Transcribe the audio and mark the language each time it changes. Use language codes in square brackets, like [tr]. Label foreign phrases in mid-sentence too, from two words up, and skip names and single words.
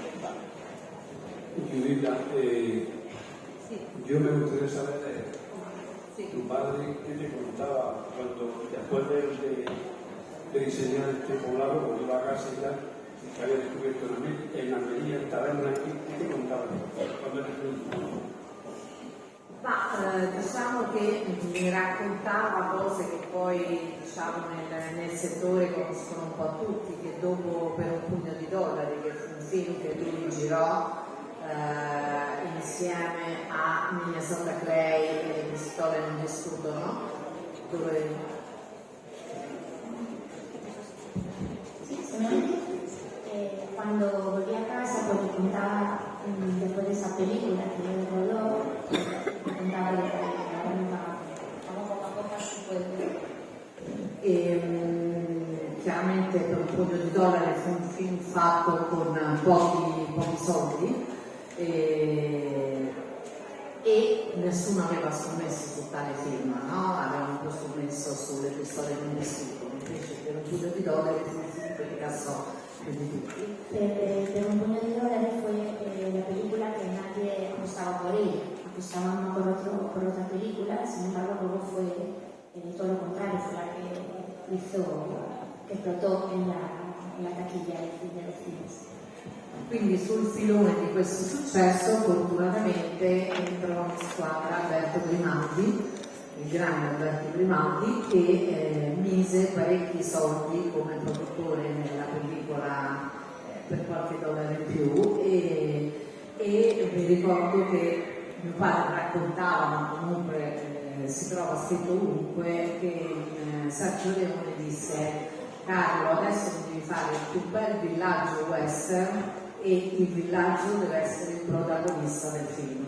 [es] Judita, yo me gustaría saber tu padre qué te contaba cuando después de diseñar este poblado, cuando iba a casa y tal, que había descubierto en Almería, en taverna, ¿qué te contaba quando eres niño? [it] Diciamo che mi raccontava cose che poi diciamo, nel settore conoscono un po' tutti, che dopo Per un pugno di dollari, che fu un film che lui girò insieme a Minnesota Clay e Le pistole non distruggono, dove... [es] Sí, cuando volví a casa, porque contaba después de esa película que él rodó, contaba de la verdad, vamos poco a poco su pueblo. [it] Chiaramente Per un pugno di dollari fu un film fatto con pochi soldi e nessuno aveva scommesso su tale film, no? Avevano scommesso sulle pistole non distruggono, invece Per un pugno di dollari fu un film che incassò più di tutti. [es] Per un pugno di dollari fue la película que nadie apostaba por ella, apostaban por otra película, sin embargo luego fue todo lo contrario, fue la que hizo, que explotó en la taquilla de los cines. [it] Quindi sul filone di questo successo fortunatamente entrò in squadra Alberto Grimaldi, il grande Alberto Grimaldi, che mise parecchi soldi come produttore nella pellicola per qualche dollaro in più e mi ricordo che mio padre raccontava, ma comunque si trova scritto ovunque, che Sergio Leone disse: Carlo, adesso devi fare il più bel villaggio western e il villaggio deve essere il protagonista del film.